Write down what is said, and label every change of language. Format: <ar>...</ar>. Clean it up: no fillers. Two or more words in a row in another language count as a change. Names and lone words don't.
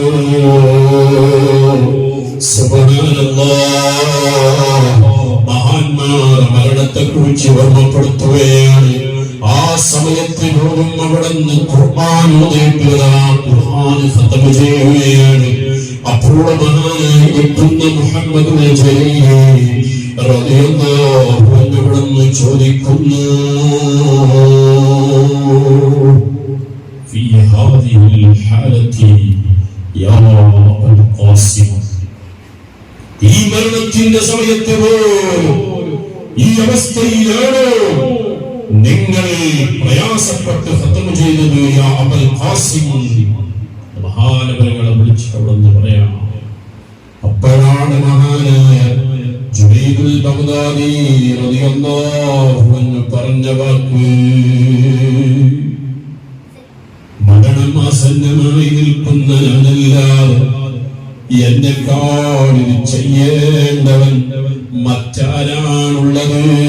<ml>സുബ്ഹാനല്ലാഹ്, മഹാന്മാർ മരണത്തെക്കുറിച്ച് ഓർമ്മപ്പെടുത്തുകയാണ്. ആ സമയത്ത് പോലും അവിടുന്ന് ഖുർആൻ ഓതിയിട്ട് ഖുർആൻ ഖത്മു ചെയ്യുകയാണ്. അപ്പോൾ മഹാനായി എത്തുന്ന മുഹമ്മദുൽ ജലീൽ</ml> <ar>رضي الله عنه</ar> <ml>അവിടുന്ന് ചോദിക്കുന്നു,</ml> <ar>في هذه الحالة يا أبا القاسم,</ar> <ml>ഈ മരണത്തിന്റെ സമയത്ത് ഈ അവസ്ഥയിലാണോ നിങ്ങൾ പ്രയാസപ്പെട്ട് ഖത്മ ചെയ്തത്?</ml> <ar>يا أبا القاسم,</ar> <ml>മഹാനവറുകളെ വിളിച്ച് അവിടെ പറയാം. അപ്പോഴാണ് മഹാനായ ജുനൈദുൽ ബഗ്ദാദി</ml> <ar>رضي الله عنه</ar> <ml>പറഞ്ഞ വാക്ക്, മരണം ആസന്നമായി നിൽക്കുന്ന ഞാനല്ലാതെ എന്നെക്കാൾ ഇത് ചെയ്യേണ്ടവൻ മറ്റാരാണുള്ളത്?</ml>